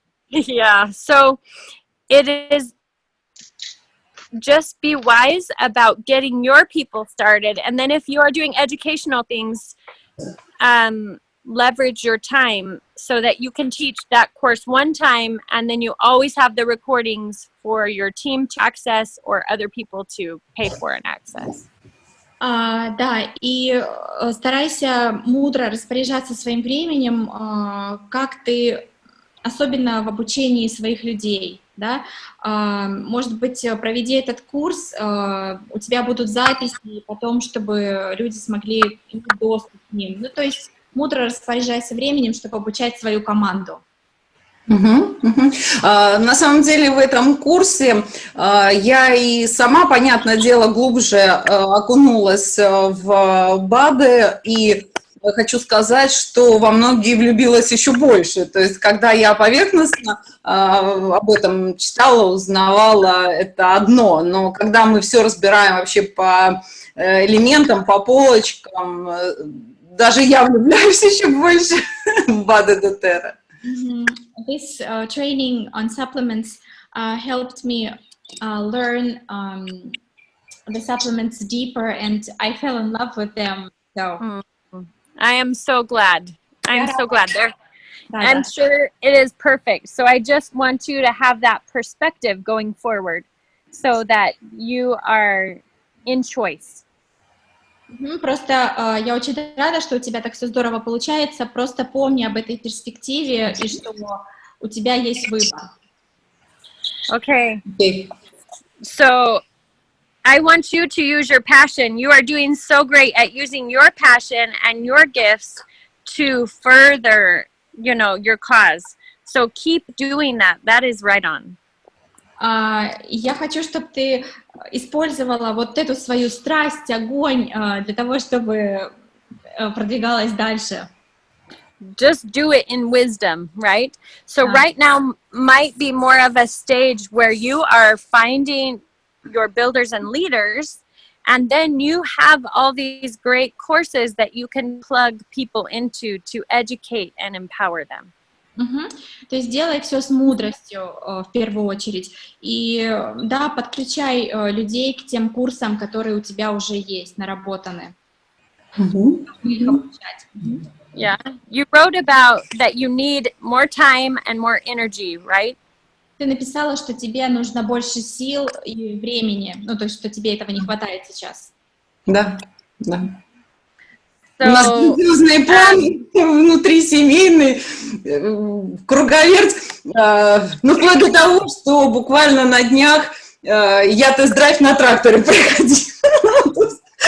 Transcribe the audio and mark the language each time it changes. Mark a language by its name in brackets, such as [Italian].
[English] Yeah, so it is just be wise about getting your people started. And then if you are doing educational things, leverage your time so that you can teach that course one time and then you always have the recordings for your team to access or other people to pay for and access. [Russian] Да, и старайся мудро распоряжаться своим временем, как ты, особенно в обучении своих людей, да, может быть, проведи этот курс, у тебя будут записи потом, чтобы люди смогли иметь доступ к ним, ну, то есть мудро распоряжайся временем, чтобы обучать свою команду. На самом деле в этом курсе я и сама, понятное дело, глубже окунулась в БАДы, и хочу сказать, что во многие влюбилась еще больше. То есть, когда я поверхностно об этом читала, узнавала, это одно. Но когда мы все разбираем вообще по элементам, по полочкам, даже я влюбляюсь еще больше в БАДы доTERRA. [English] This training on supplements helped me learn the supplements deeper, and I fell in love with them. So. I am so glad. I'm so glad. I'm sure it is perfect. So I just want you to have that perspective going forward so that you are in choice. [Russian] Просто я очень рада, что у тебя так все здорово получается. Просто помни об этой перспективе и что у тебя есть выбор. [English] Okay. So I want you to use your passion. You are doing so great at using your passion and your gifts to further, your cause. So keep doing that. That is right on. [Russian] Я хочу, чтобы ты использовала вот эту свою страсть, огонь для того, чтобы продвигалась дальше. [English] Just do it in wisdom, right? So right now might be more of a stage where you are finding your builders and leaders, and then you have all these great courses that you can plug people into to educate and empower them. [Russian] То есть делай все с мудростью в первую очередь. И да, подключай людей к тем курсам, которые у тебя уже есть, наработаны. Их обучать. [English] Yeah. You wrote about that you need more time and more energy, right? [Russian] Ты написала, что тебе нужно больше сил и времени, ну, то есть, что тебе этого не хватает сейчас. Да, да. У нас [English] So, [Russian] грандиозные планы внутрисемейные, круговерть, ну, вплоть до того, что буквально на днях я тест-драйв на тракторе проходила.